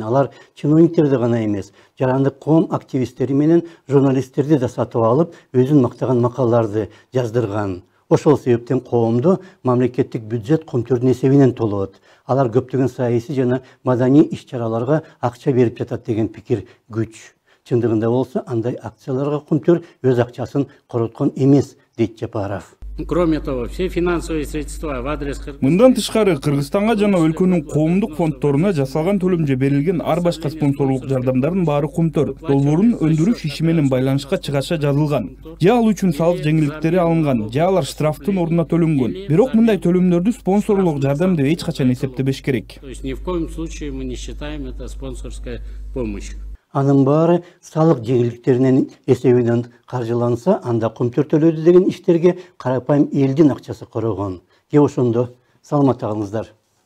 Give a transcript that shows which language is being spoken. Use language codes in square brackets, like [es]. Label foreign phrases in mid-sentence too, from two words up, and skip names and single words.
[ky] Алар чиновниктерди гана эмес, жарандык коом активисттери менен журналисттерди да сатып алып, өзүн мактаган макалаларды жаздырган. Ошол себептен коомду мамлекеттик бюджет Кумтөрдүн эсебинен толот. Алар көптөгөн саясий жана маданий иш-чараларга акча берип жатат деген пикир күч. Чындыгында болсо, андай акцияларга Кумтөр өз акчасын короткон эмес, дейт Жапаров. [ru] Кроме того, все финансовые средства в адрес [ky] Мындан тышкары Кыргызстанга жана өлкөнүн коомдук фонддоруна жасалган төлөмжө берилген ар башка спонсорлук жардамдардын баары Кумтөр долбоорун өндүрүш иши менен байланышка чыгаша жазылган. Же ал үчүн салык жеңилдиктери алынган, же алар штрафтын ордуна төлөнгөн. Бирок мындай төлөмдөрдү спонсорлук жардам деп эч качан эсептебеш керек. [ru] То есть ни в коем случае мы не считаем это спонсорская помощь. [ky] Анын баары салык жеңилдиктеринин эсебинен каржыланса, анда Кумтөр төлөдү деген иштерге карапайым элдин акчасы корогон. Ошондо саламат калыңыздар.